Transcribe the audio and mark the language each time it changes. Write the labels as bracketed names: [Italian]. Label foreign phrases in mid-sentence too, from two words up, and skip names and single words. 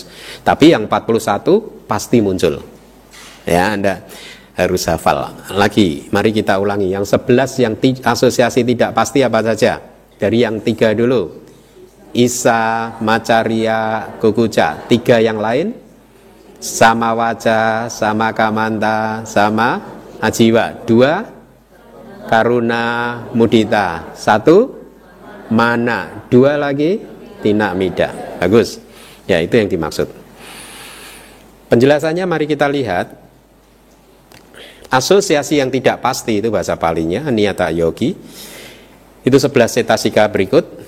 [Indonesian] Tapi yang 41 pasti muncul. Ya, Anda harus hafal. Lagi, mari kita ulangi. Yang 11 yang asosiasi tidak pasti apa saja? Dari yang 3 dulu. [Pali] Isa, Macarya, Kukuca. [Indonesian] 3 yang lain? [Pali] Sama waca, sama kamanta, sama ajiwa. 2 karuna mudita. [Indonesian] 1 mana. 2 lagi [Pali] tina mida. [Indonesian] Bagus. Ya, itu yang dimaksud. Penjelasannya mari kita lihat. Asosiasi yang tidak pasti itu bahasa palinya [Pali] aniyata yogi. [Indonesian] Itu 11 cetasika berikut.